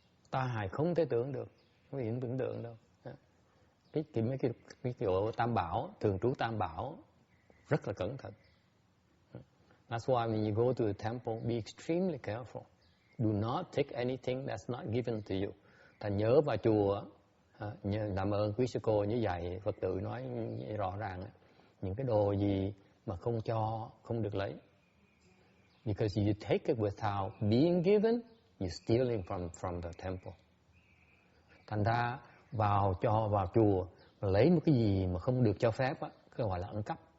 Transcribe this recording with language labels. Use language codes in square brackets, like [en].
[vi] Tai hại không thể tưởng được, không thể tưởng tượng đâu. Mấy cái chỗ Tam Bảo, thường trú Tam Bảo rất là cẩn thận. [en] That's why when you go to the temple, be extremely careful. Do not take anything that's not given to you. [vi] Thành nhớ vào chùa, làm ơn quý sư cô như vậy, Phật tử nói rõ ràng, những cái đồ gì mà không cho, không được lấy. [en] Because you take it without being given, you're stealing from the temple. [vi] Thành ra vào chùa, lấy một cái gì mà không được cho phép, cái gọi là ăn cắp.